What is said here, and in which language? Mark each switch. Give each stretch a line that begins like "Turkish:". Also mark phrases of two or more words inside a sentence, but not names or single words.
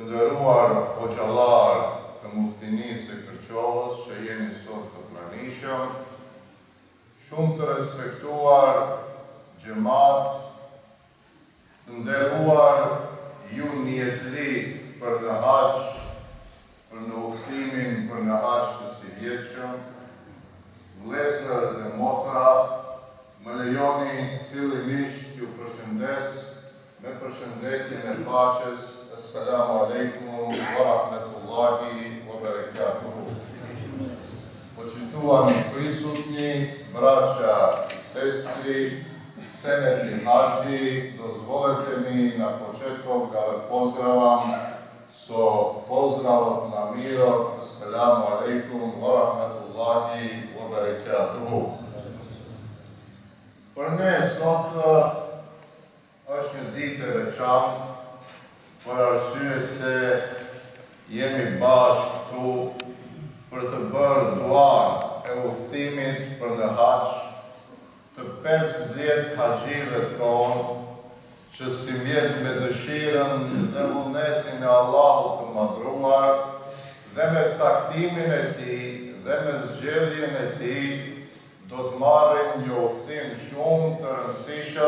Albanian: nderuar hoxhallar të muftinisë së Kërçovës që jeni sot të pranishëm, shumë të respektuar xhamat, të nderuar ju njetëri për në haç, për në udhëtimin për në haç të sivjetshëm, vëllezër dhe motra, më lejoni fillimisht ju përshëndes me përshëndetjen e paqes.
Arabic: السلام عليكم ورحمة الله وبركاته.
Macedonian: По читуам присутни, браќа и сестри, сенети хаџи, дозволете ми на почеток да вас поздравам со поздравом на мирот.
Arabic: السلام عليكم ورحمة الله وبركاته.
Albanian: Për ne sot është një ditë e veçantë, për arsye se jemi bashkë këtu për të bërë duan e udhëtimit për në haç të 50 haxhive tonë që si mjet me dëshirën dhe vullnetin e Allahut të madhruar dhe me caktimin e tij dhe me zgjedhjen e tij do të marrin një udhëtim shumë të rëndësishëm.